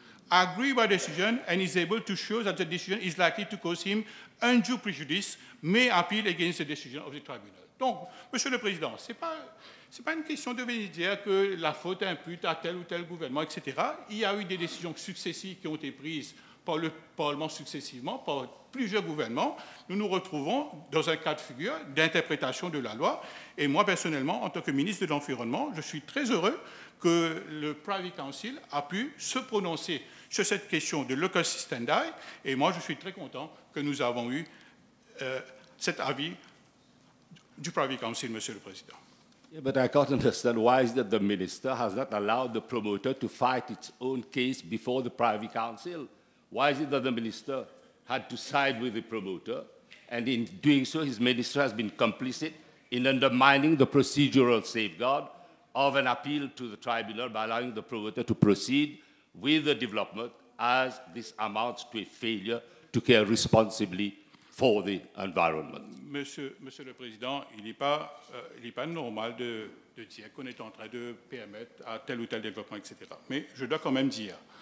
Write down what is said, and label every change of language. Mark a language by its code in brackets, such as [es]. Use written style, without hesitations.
[en] Aggrieved by the decision and is able to show that the decision is likely to cause him undue prejudice may appeal against the decision of the tribunal. [fr] Donc, Monsieur le Président, ce n'est pas une question de venir dire que la faute impute à tel ou tel gouvernement, etc. Il y a eu des décisions successives qui ont été prises par le Parlement successivement, par plusieurs gouvernements. Nous nous retrouvons dans un cas de figure d'interprétation de la loi. Et moi, personnellement, en tant que ministre de l'Environnement, je suis très heureux que le Privy Council a pu se prononcer sur cette question de locus standi. Et moi, je suis très content que nous avons eu cet avis du Privy Council, Monsieur le Président. [en] Yeah, but I can't understand why is that the minister has not allowed the promoter to fight its own case before the Privy Council. Why is it that the minister had to side with the promoter, and in doing so, his minister has been complicit in undermining the procedural safeguard of an appeal to the tribunal by allowing the promoter to proceed with the development as this amounts to a failure to care responsibly for the environment? [fr] Monsieur le Président, il n'est pas normal de dire qu'on est en train de permettre à tel ou tel développement, etc. Mais je dois quand même dire